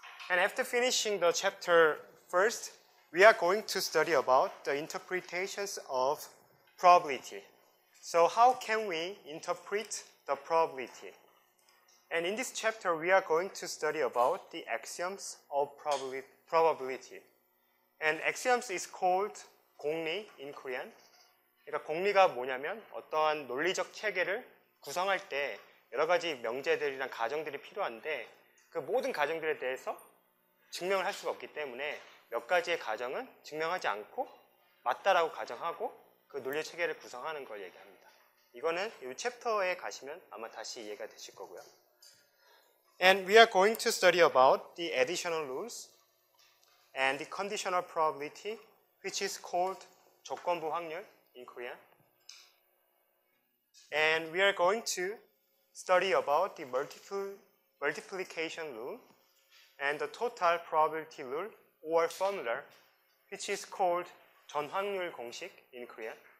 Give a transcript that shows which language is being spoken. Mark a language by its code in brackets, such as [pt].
[en] And after finishing the chapter first, we are going to study about the interpretations of probability. So how can we interpret the probability? And in this chapter, we are going to study about the axioms of probability. And axioms is called 공리 in Korean. [ko] 그러니까 공리가 뭐냐면 어떠한 논리적 체계를 구성할 때 여러 가지 명제들이랑 가정들이 필요한데 그 모든 가정들에 대해서 증명을 할 수가 없기 때문에 몇 가지의 가정은 증명하지 않고 맞다라고 가정하고 그 논리 체계를 구성하는 걸 얘기합니다. 이거는 이 챕터에 가시면 아마 다시 이해가 되실 거고요. [en] And we are going to study about the additional rules and the conditional probability, which is called 조건부 확률 in Korean. And we are going to study about the multiplication rule and the total probability rule or formula, which is called 전확률 공식 in Korean.